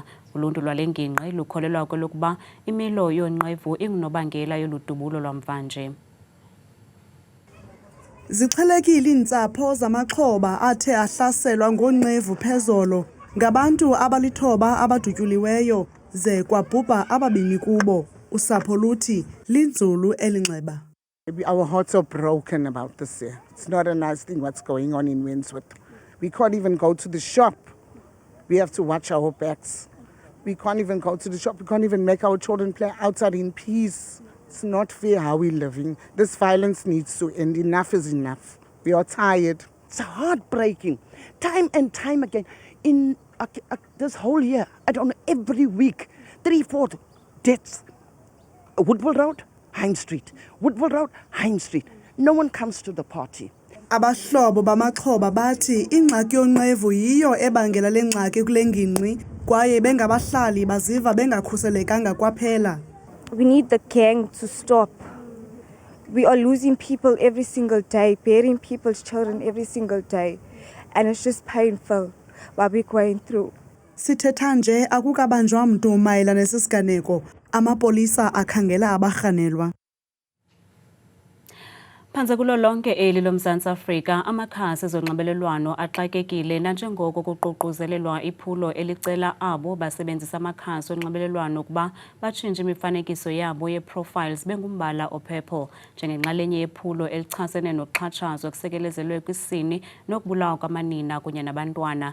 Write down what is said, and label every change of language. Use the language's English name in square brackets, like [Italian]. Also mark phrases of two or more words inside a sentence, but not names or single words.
[Xhosa] Uluntu lwale ngingqi lukholelwa kwelokuba imilo yonqevu ingunobangela yoludubulo lwamvanje. Zixhelekile iintsapho zamaxhoba athe ahlaselwa ngonqevu phezolo ngabantu abali-9 abadutyuliweyo ze kwabhubha ababini kubo. Usapho luthi linzulu elinxeba. [English] Our hearts are broken about this year. It's not a nice thing what's going on in Windsworth. We can't even go to the shop. We have to watch our backs. We can't even go to the shop. We can't even make our children play outside in peace. It's not fair how we're living. This violence needs to end. Enough is enough. We are tired. It's heartbreaking. Time and time again. In this whole year, I don't know, every week, 3-4 deaths. Woodville Road, Hine Street. Woodville Road, Hine Street. No one comes to the party. [Xhosa] Abahlobo bamaxhoba bathi ingxaki yonqevu yiyo ebangela le ngxaki kule ngingqi kwaye bengabahlali baziva bengakhuselekanga kwaphela. [English] We need the gang to stop. We are losing people every single day, burying people's children every single day. And it's just painful what we're going through. [Xhosa] Sithetha nje akukabanjwa mntu mayelana nesisiganeko. Amapolisa akhangela abarhanelwa. Phantse kulo lonke eli loMzantsi Afrika, amakhasi ezonxibelelwano axakekile nanjengoko kuququzelelwa iphulo elicela abo basebenzisa amakhasi onxibelelwano ukuba batshintshe imifanekiso yabo yeprofiles bengumbala opurple njengenxalenye yephulo elichasene nokuxhatshazwa kusekelezelwe kwisini nokubulawa kwamanina kunye nabantwana.